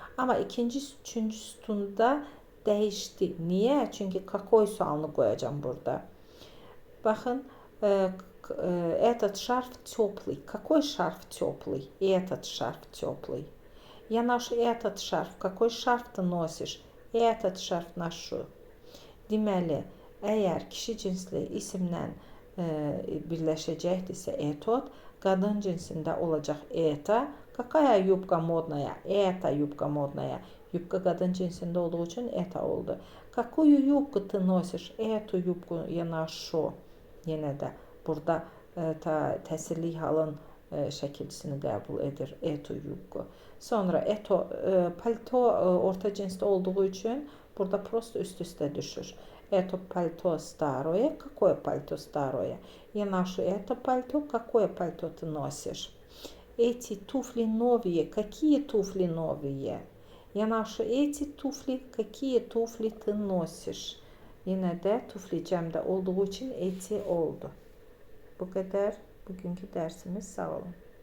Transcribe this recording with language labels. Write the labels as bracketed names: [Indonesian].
[Azerbaijani] Ama ikinci, üçüncü sütunda dəyişdi. Niyə? Çünki какой sualını qoyacağım burada. Baxın, [Russian] этот шарф теплый. Какой шарф теплый? Этот шарф теплый. Я ношу этот шарф. Какой шарф ты носишь? Этот шарф ношу. [Azerbaijani] Deməli, əgər kişi cinsli isimlə birləşəcəkdirsə etot, qadın cinsində olacaq eta. [Russian] Какая юбка модная? Это юбка модная. [Azerbaijani] Юбка qadın cinsində olduğu üçün eta oldu. [Russian] Какую юбку ты носишь? Эту юбку я ношу. [Azerbaijani] Yenə də burada təsirli halın şəkilçisini qəbul edir. [Russian] Эту юбку. [Azerbaijani] Sonra eto, palto orta cinsdə olduğu üçün burada просто üst-üstə düşür. [Russian] Это пальто старое. Какое пальто старое? Я ношу это пальто. Какое пальто ты носишь? Эти туфли новые. Какие туфли новые? Я ношу эти туфли. Какие туфли ты nosisz? [Azerbaijani] Yine də tufli cəmdə olduğu üçün eti oldu. Bu qədər bugünkü dərsimiz. Sağ olun.